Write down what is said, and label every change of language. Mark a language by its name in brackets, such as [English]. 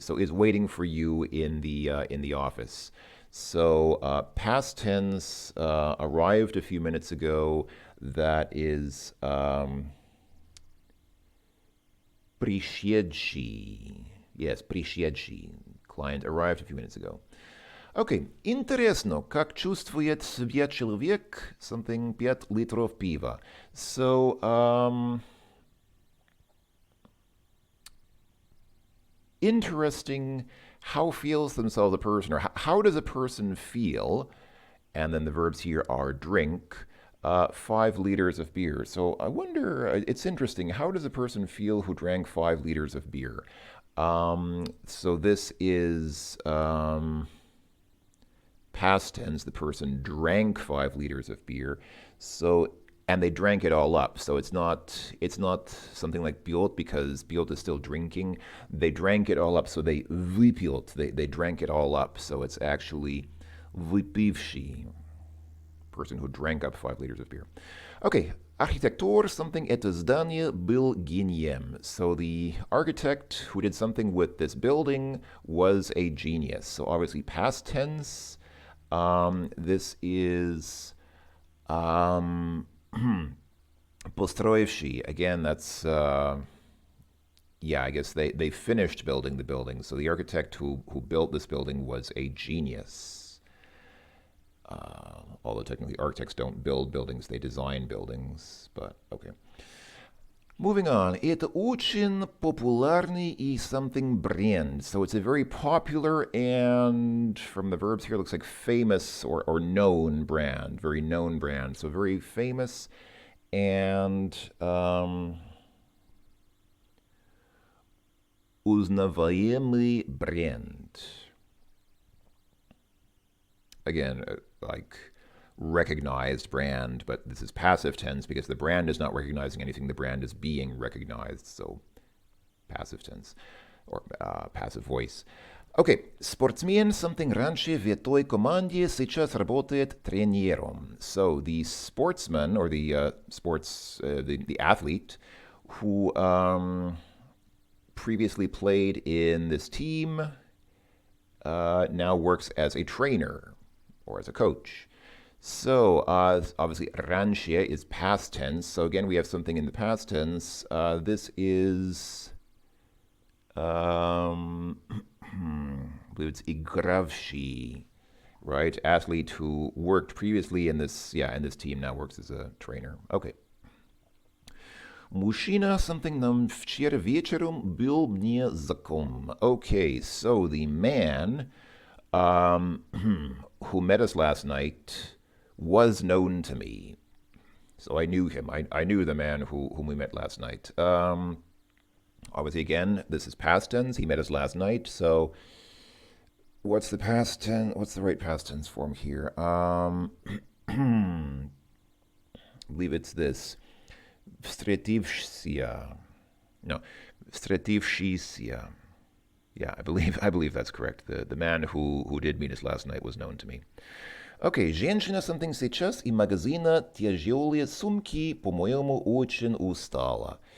[English] So is waiting for you in the office. So past tense arrived a few minutes ago. That is пришедший. Yes, пришедший. Client arrived a few minutes ago. [Russian] Окей, интересно, как чувствует себя человек, [English] something [Russian] 5 литров пива. [English] So, interesting, how feels themselves a person, or how does a person feel? And then the verbs here are drink 5 liters of beer. So I wonder, it's interesting, how does a person feel who drank 5 liters of beer? So this is past tense. The person drank 5 liters of beer. So and they drank it all up. So it's not something like piot because piot is still drinking. They drank it all up. So they vypiot. They drank it all up. So it's actually vypivshi, person who drank up 5 liters of beer. [Russian] Okay, архитектор, [English] something, [Russian] это здание был гением. [English] So the architect who did something with this building was a genius. So obviously past tense. This is построивший. Again, that's yeah, I guess they finished building the building. So the architect who built this building was a genius. Although technically architects don't build buildings, they design buildings. But okay. Moving on. [Russian] Это очень популярный и [English] something brand. So it's a very popular and, from the verbs here, looks like famous or known brand. Very known brand. So very famous and [Russian] узнаваемый бренд. [English] Again, like recognized brand, but this is passive tense because the brand is not recognizing anything. The brand is being recognized. So passive tense or passive voice. Okay, спортсмен, something раньше в той команде, сейчас работает тренером. So the sportsman or the the athlete who previously played in this team now works as a trainer or as a coach. So obviously раньше is past tense. So again, we have something in the past tense. This is I believe it's игравший, right? Athlete who worked previously in this team now works as a trainer. Okay. [Russian] Мужчина, [English] something [Russian] нам вчера вечером был мне знаком. [English] Okay, so the man who met us last night was known to me. So I knew him. I knew the man whom we met last night. Obviously, again, this is past tense. He met us last night. So what's the past tense? What's the right past tense form here? I believe it's this. [Russian] Встретившийся. [English] No, встретившийся. Yeah, I believe that's correct. The man who did meet us last night was known to me. [Russian] Okay, женщина [English] something [Russian] сейчас из магазина тяжелые сумки, по-моему, очень устала.